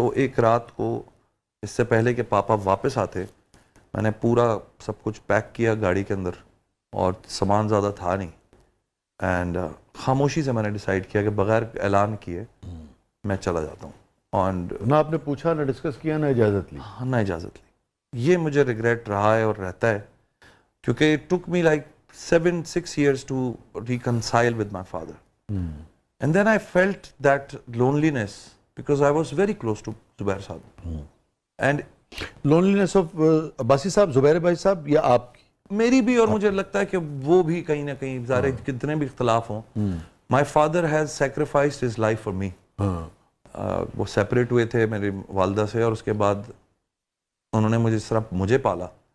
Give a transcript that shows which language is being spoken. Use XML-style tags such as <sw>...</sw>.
<ur>تو ایک رات کو اس سے پہلے کہ پاپا واپس آتے, میں نے پورا سب کچھ پیک کیا گاڑی کے اندر, اور سامان زیادہ تھا نہیں, اینڈ خاموشی سے میں نے ڈیسائیڈ کیا کہ بغیر اعلان کیے میں چلا جاتا ہوں.</ur> <en>and</en> <ur>نہ آپ نے پوچھا, نہ ڈسکس کیا, نہ اجازت لی. نہ اجازت لی. یہ مجھے ریگریٹ رہا ہے اور رہتا ہے, کیونکہ</ur> <en>It took me like 7-6 years to reconcile with my father. And then I felt that loneliness because I was very close to Zubair Saab. And</en> <ur>loneliness of Abbasi صاحب, زبیر بھائی صاحب, یا آپ میری بھی, اور مجھے لگتا ہے کہ وہ بھی کہیں نہ کہیں ظاہر کتنے بھی اختلاف ہوں,</ur> <en>my father has sacrificed his life for me.</en> <ur>وہ سیپریٹ ہوئے تھے میری والدہ سے, اور اس کے بعد انہوں نے مجھے اس طرح مجھے پالا.</ur>